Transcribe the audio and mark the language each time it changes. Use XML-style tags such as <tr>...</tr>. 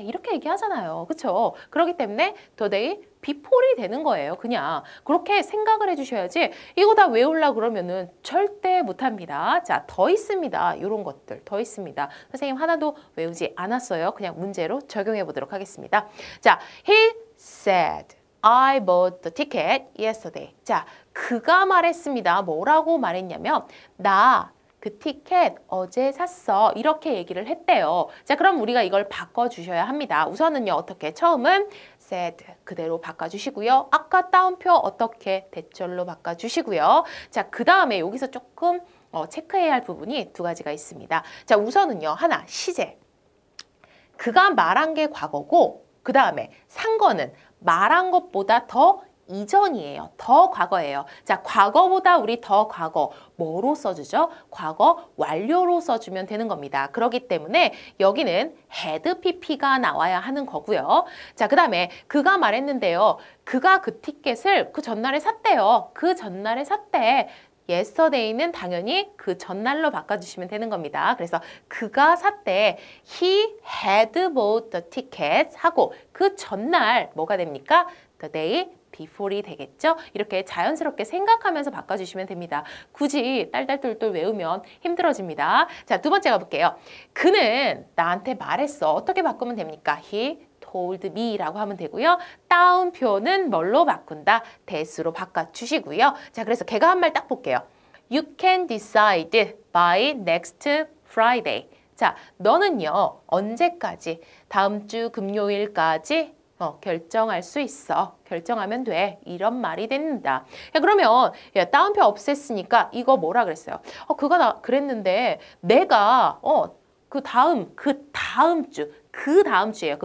<ko>이렇게 얘기하잖아요. 그쵸? 그렇기 때문에</ko> <en>today before</en> <ko>이 되는 거예요. 그냥 그렇게 생각을 해주셔야지 이거 다 외우려고 그러면은 절대 못합니다. 자, 더 있습니다. 이런 것들 더 있습니다. 선생님 하나도 외우지 않았어요. 그냥 문제로 적용해 보도록 하겠습니다.</ko> <en>자, he said I bought the ticket yesterday.</en> <ko>자, 그가 말했습니다. 뭐라고 말했냐면 나 그 티켓 어제 샀어. 이렇게 얘기를 했대요. 자, 그럼 우리가 이걸 바꿔주셔야 합니다. 우선은요. 어떻게? 처음은 said 그대로 바꿔주시고요. 아까 따옴표 어떻게? 대절로 바꿔주시고요. 자, 그 다음에 여기서 조금 체크해야 할 부분이 두 가지가 있습니다. 자, 우선은요. 하나, 시제. 그가 말한 게 과거고 그 다음에 산 거는 말한 것보다 더 이전이에요. 더 과거예요. 자, 과거보다 우리 더 과거 뭐로 써주죠? 과거 완료로 써주면 되는 겁니다. 그렇기 때문에 여기는 had pp가 나와야 하는 거고요. 자, 그 다음에 그가 말했는데요. 그가 그 티켓을 그 전날에 샀대요. 그 전날에 샀대. yesterday는 당연히 그 전날로 바꿔주시면 되는 겁니다. 그래서 그가 샀대.</ko> <en>He had bought the tickets</en> <ko>하고 그 전날 뭐가 됩니까?</ko> <en>The day before이</en> <ko>되겠죠? 이렇게 자연스럽게 생각하면서 바꿔주시면 됩니다. 굳이 딸딸똘똘 외우면 힘들어집니다. 자, 두 번째 가볼게요. 그는 나한테 말했어. 어떻게 바꾸면 됩니까?</ko> <en>He told me</en> <ko>라고 하면 되고요. 따옴표는 뭘로 바꾼다? that으로 바꿔주시고요. 자, 그래서 걔가 한 말 딱 볼게요.</ko> <en>You can decide by next Friday.</en> <ko>자, 너는요. 언제까지? 다음 주 금요일까지 결정할 수 있어. 결정하면 돼. 이런 말이 된다. 야, 그러면 야, 따옴표 없앴으니까 이거 뭐라 그랬어요? 그가 그랬는데 내가 그 다음 주예요.</ko>